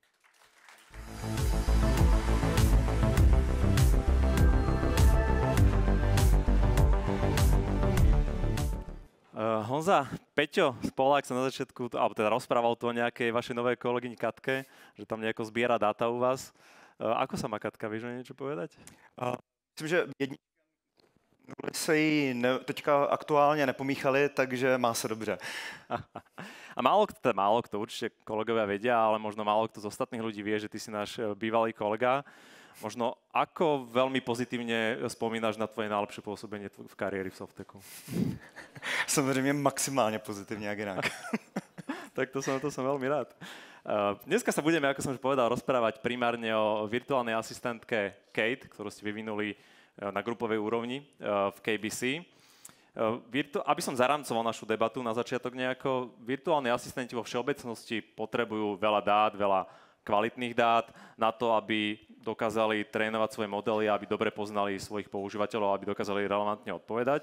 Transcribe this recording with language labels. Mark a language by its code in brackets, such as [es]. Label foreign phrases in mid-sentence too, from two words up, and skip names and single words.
[sk] Honza, Peťo Spolák sa na začiatku, alebo teda rozprával tu o nejakej vašej novej kolegyni Katke, že tam nejako zbiera dáta u vás. Ako sa má Katka, vieš niečo povedať? [cs] Myslím, že jedničky se jí teďka aktuálně nepomíchali, takže má se dobře. [sk] A málo kto, určite kolegovia vedia, ale možno málo kto z ostatných ľudí vie, že ty si náš bývalý kolega. Možno ako veľmi pozitívne spomínaš na tvoje najlepšie pôsobenie v kariéri v Softeku? [cs] Samozřejmě maximálně pozitivně, jak jinak. [sk] Tak to som veľmi rád. Dneska sa budeme, ako som už povedal, rozprávať primárne o virtuálnej asistentke Kate, ktorú ste vyvinuli na grupovej úrovni v KBC. Aby som zaramcoval našu debatu na začiatok nejako, virtuálni asistenti vo všeobecnosti potrebujú veľa dát, veľa kvalitných dát na to, aby dokázali trénovať svoje modely, aby dobre poznali svojich používateľov, aby dokázali relevantne odpovedať.